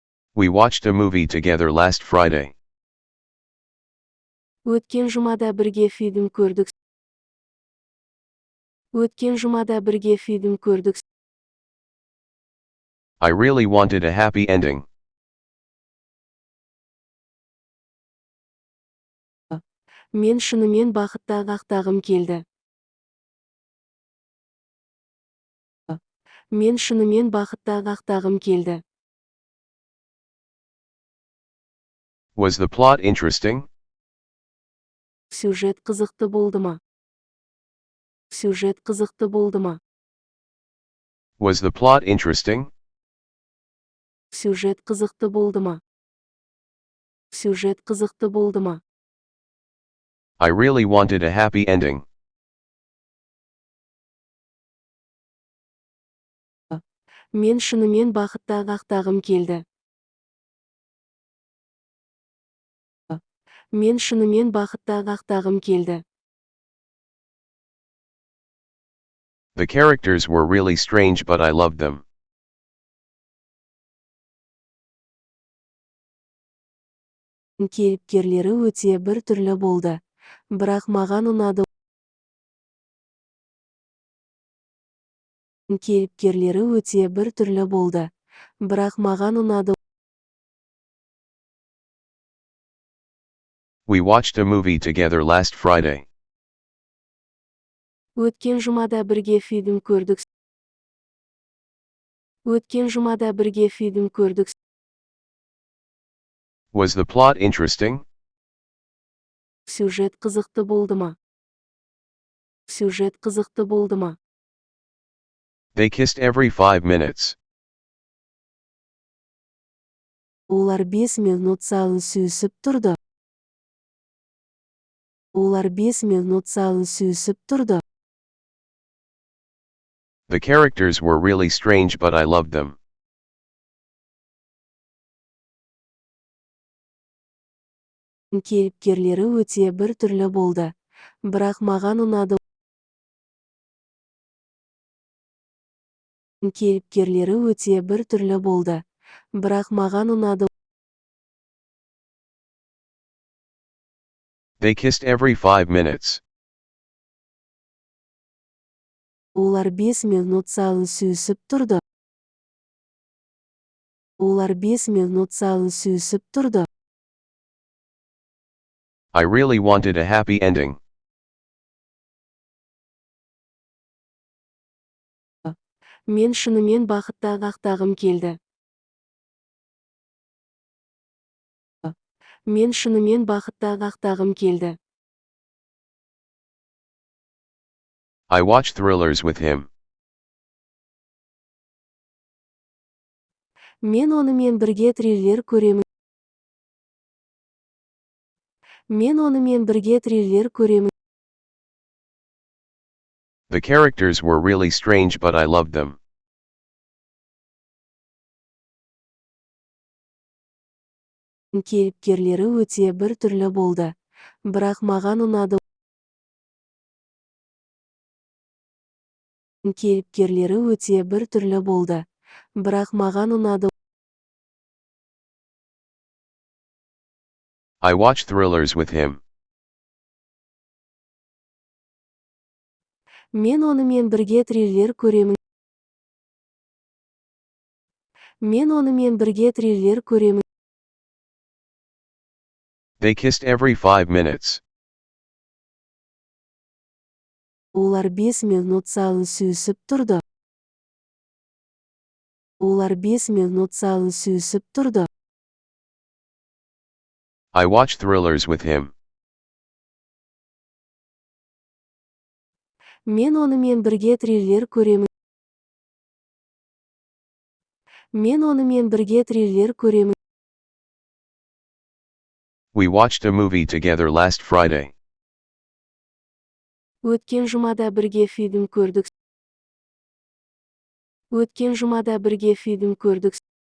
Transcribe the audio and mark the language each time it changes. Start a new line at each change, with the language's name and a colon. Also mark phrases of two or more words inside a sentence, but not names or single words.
English: We watched a movie together last Friday.
Kazakh: Өткен жұмада бірге фильм көрдік. Өткен жұмада бірге фильм көрдік.
English: I really wanted a happy ending.
Kazakh: Мен шынымен бақытты ақтағым келді. Мен шынымен бақытты ақтағым келді.
English: Was the plot interesting?
Kazakh: Сюжет қызықты болды ма? Сюжет қызықты болды ма?
English: Was the plot interesting?
Kazakh: Сюжет қызықты болды ма? Сюжет қызықты болды ма?
English: I really wanted a happy ending.
Kazakh: Мен шынымен бақытты ақтағым келді. Мен шынымен бақытты ақтағым келді.
English: The characters were really strange, but I loved them.
Kazakh: Кейіпкерлері өте бір түрлі болды. Бірақ маған ұнады. Кейіпкерлері өте бір түрлі болды. Бірақ маған ұнады.
English: We watched a movie together last Friday.
Kazakh: Өткен жұмада бірге фильм көрдік. Өткен жұмада бірге фильм көрдік.
English: Was the plot interesting?
Kazakh: Сюжет қызықты болды ма? Сюжет қызықты болды ма?
English: They kissed every 5 minutes.
Kazakh: Олар 5 минут сайын сүйісіп тұрды. Олар 5 минут сайын сүйісіп тұрды.
English: The characters were really strange, but I loved them.
Kazakh: Кейіпкерлері өте бір түрлі болды. Бірақ маған ұнады. Кейіпкерлері өте бір түрлі болды. Бірақ маған ұнады.
English: They kissed every 5 minutes.
Kazakh: Олар 5 минут сайын сүйісіп тұрды. Олар 5 минут сайын сүйісіп тұрды.
English: I really wanted a happy ending.
Kazakh: Мен шынымен бақытты ақтағым келді. Мен шынымен бақытты ақтағым келді.
English: I watch thrillers with him.
Kazakh: Мен онымен бірге триллер көремін. Мен онымен бірге триллер көремін.
English: The characters were really strange, but I loved them.
Kazakh: Кейіпкерлері өте бір түрлі болды. Бірақ маған ұнады. Кейіпкерлері өте бір түрлі болды. Бірақ маған ұнады.
English: I watch thrillers with him.
Kazakh: Мен онымен бірге триллер көремін. Мен онымен бірге триллер көремін.
English: They kissed every 5 minutes.
Kazakh: Олар 5 минут сайын сүйісіп тұрды. Олар 5 минут сайын сүйісіп тұрды.
English: I watch thrillers with him.
Kazakh: Мен онымен бірге триллер көремін. Мен онымен бірге триллер көремін.
English: We watched a movie together last Friday.
Kazakh: Өткен жұмада бірге фильм көрдік. Өткен жұмада бірге фильм көрдік.